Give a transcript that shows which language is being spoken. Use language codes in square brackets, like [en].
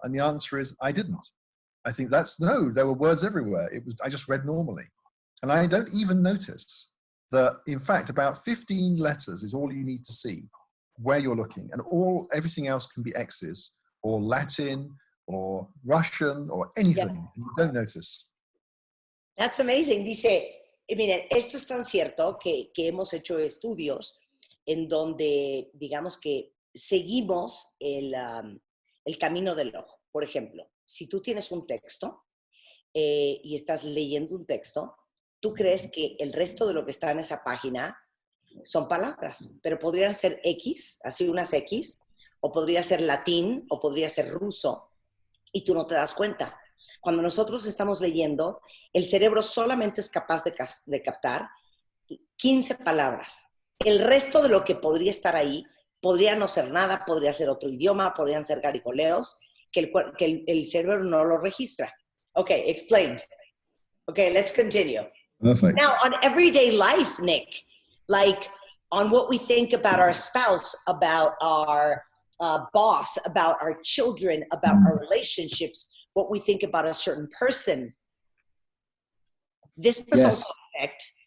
[en] And the answer is, I didn't. I think no, there were words everywhere. I just read normally. And I don't even notice that, in fact, about 15 letters is all you need to see where you're looking. And everything else can be X's or Latin or Russian or anything. Yeah. And you don't notice. That's amazing. [es] Dice, miren, esto es tan cierto que hemos hecho estudios en donde, digamos que seguimos el camino del ojo. Por ejemplo, si tú tienes un texto y estás leyendo un texto, tú crees que el resto de lo que está en esa página son palabras, pero podrían ser X, así unas X, o podría ser latín, o podría ser ruso, y tú no te das cuenta. Cuando nosotros estamos leyendo, el cerebro solamente es capaz de captar 15 palabras. El resto de lo que podría estar ahí podría no ser nada, podría ser otro idioma, podrían ser garigoleos, que el cerebro no lo registra. [en] Okay, explained. Okay, let's continue. Perfect. Now, on everyday life, Nick, like on what we think about our spouse, about our boss, about our children, about our relationships, what we think about a certain person, this was also affect.